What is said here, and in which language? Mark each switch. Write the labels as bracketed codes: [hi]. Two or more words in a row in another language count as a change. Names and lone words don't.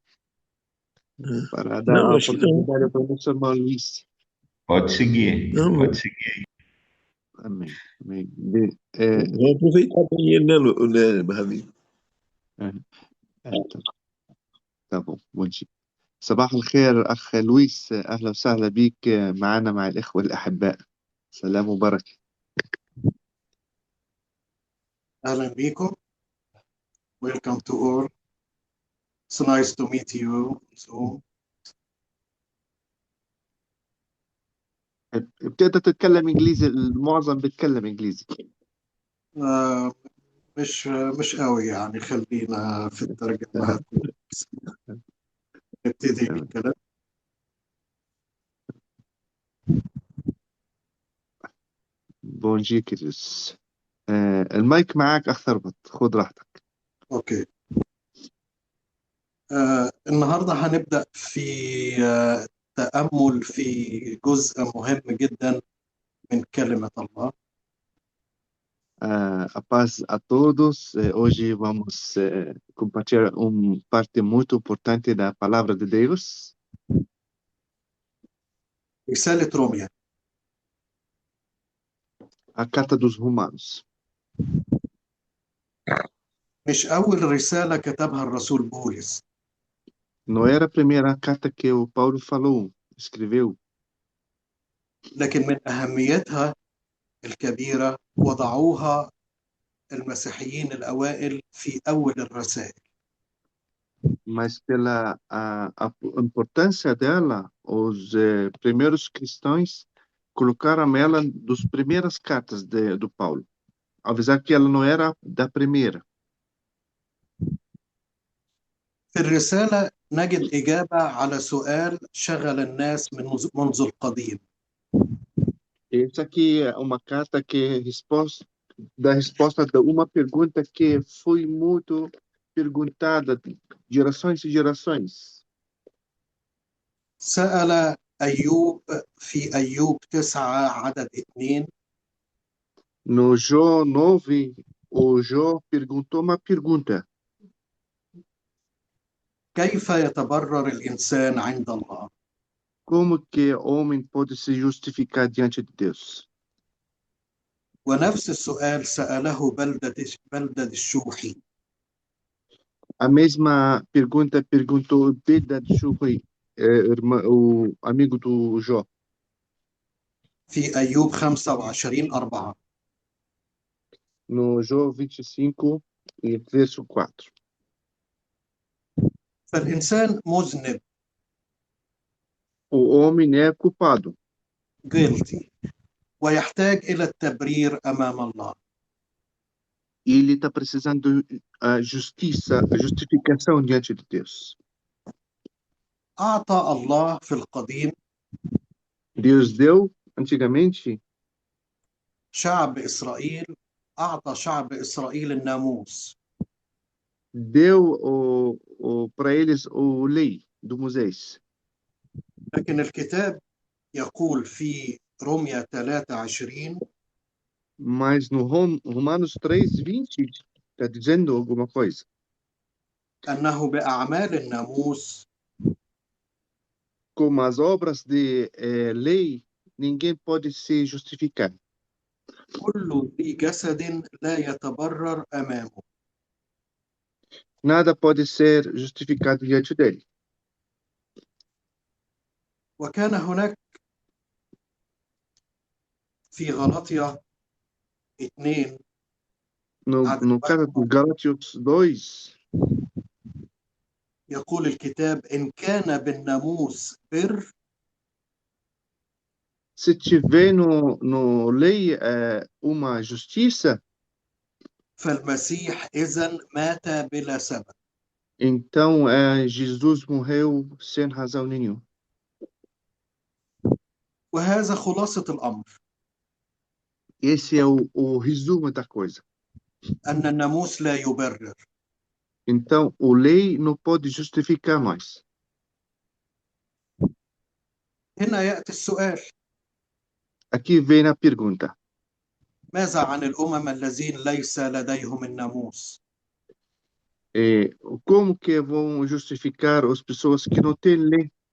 [pt] Ah, Para dar não, a acho que não. oportunidade para o nosso irmão Luiz. Pode seguir, Não, pode seguir. Amém. Amém. É, vamos aproveitar bem ele, né, Ravi? é, tá, tá bom. Bom dia. [ar] صباح الخير أخ لويس، أهلا وسهلا بك معنا مع الإخوة الأحباء. سلام وبركة. أهلا بكم. [en] Welcome to all. It's nice to meet you. So, [ar] بتقدر تتكلم إنجليزي؟ المعظم بيتكلم إنجليزي. آه، مش قوي يعني، خلينا في الترجمة. نبتدي تمام. الكلام. بون جي كريس. المايك معاك أخ ثروت، خد راحتك. أوكي. النهاردة هنبدأ في تأمل في جزء مهم جدا من كلمة الله. [pt] A paz a todos. Hoje vamos compartilhar parte muito importante da palavra de Deus. [ar] رسالة روميا. [pt] A carta dos Romanos. [ar] مش أول رسالة كتبها الرسول بولس، [pt] Não era a primeira carta que o Paulo falou, escreveu, [ar] لكن من أهميتها الكبيرة وضعوها المسيحيين الأوائل في أول الرسائل. [pt] mas pela a importância dela, os primeiros cristãos colocaram ela das primeiras cartas do Paulo, apesar que ela não era da primeira. [ar] في الرسالة نجد إجابة على سؤال شغل الناس منذ القديم. [pt] Essa aqui é uma carta que dá resposta a uma pergunta que foi muito perguntada de gerações e gerações. [ar] سأل أيوب في أيوب 9:2. [pt] No Jó 9, o Jó perguntou uma pergunta: [ar] كيف يتبرر الإنسان عند الله؟ [pt] como que o homem pode se justificar diante de Deus? [ar] ونفس السؤال سأله بلدد الشوحي [pt] A mesma pergunta perguntou Bildad Shuhi, o amigo do Jó, [ar] في أيوب 25:4. [pt] no Jó 25, e verso 4. [ar] فالإنسان مذنب [pt] O homem é culpado [ar] guilty ويحتاج إلى التبرير أمام الله. [pt] e ele está precisando a justiça, a justificação diante de Deus. [ar] أعطى الله في القديم [pt] Deus deu, antigamente, [ar] شعب إسرائيل أعطى شعب إسرائيل الناموس. [pt] deu para eles o lei do Moisés. [ar] لكن الكتاب يقول في رمية 23 [pt] Mas no Romanos 3:20 está dizendo alguma coisa. [ar] أنه بأعمال الناموس [pt] Como as obras de lei, ninguém pode se justificar. [ar] كل ذي جسد لا يتبرر أمامه. [pt] Nada pode ser justificado diante dele. [ar] وكان هناك في غلطية 2 [pt] No caso de Gálatas 2, [ar] يقول الكتاب إن كان بالناموس بر [pt] se tiver no lei uma justiça, [ar] فالمسيح إذن مات بلا سبب. [pt] então Jesus morreu sem razão nenhuma. [ar] وهذا خلاصة الأمر [pt] Esse é o resumo da coisa. [ar] أن الناموس لا يبرر. [pt] Então, o lei não pode justificar mais. [ar] هنا يأتي السؤال [pt] Aqui vem a pergunta: [ar] ماذا عن الأمم الذين ليس لديهم الناموس؟ [pt] como que vão justificar as pessoas que não têm lei?